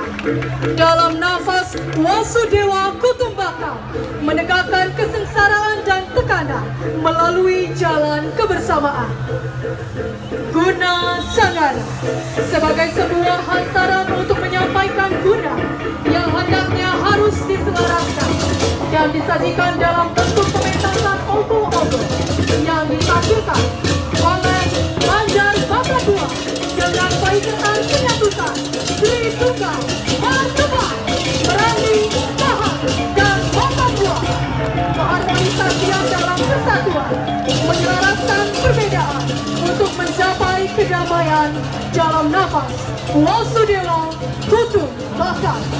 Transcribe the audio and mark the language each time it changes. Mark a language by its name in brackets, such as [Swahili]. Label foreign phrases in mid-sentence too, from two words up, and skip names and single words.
[Indonesian] Dalam nafas [Sanskrit] Wasudewa Kutumbaka [Indonesian] menegakkan kesengsaraan dan tekanan melalui jalan kebersamaan. Guna Sangana sebagai sebuah hantaran untuk menyampaikan guna yang hendaknya harus diselaraskan dan disajikan dalam bentuk pementasan ogo-ogo yang ditampilkan oleh Banjar Bapak Dua dengan paiketan penyatukan Tri Tunggal Marteba Merangi Tahan dan Bapak Dua. Keharmonisasian dalam kesatuan menyelaraskan perbedaan untuk mencapai kedamaian dalam nafas [Sanskrit] Wasudewa Kutumbaka.